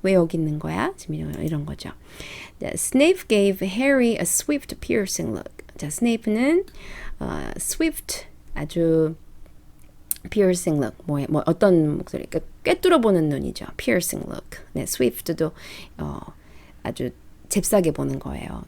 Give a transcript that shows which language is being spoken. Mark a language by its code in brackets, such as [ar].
[ko] 왜 여기 있는 거야? 지금 이런 거죠. [en] Snape gave Harry a swift, piercing look. [ko] 자, 스네이프는 swift 아주 piercing look 뭐 어떤 목소리? 그러니까 꿰뚫어 보는 눈이죠. piercing look. 네, swift도 아주 잽싸게 보는 거예요.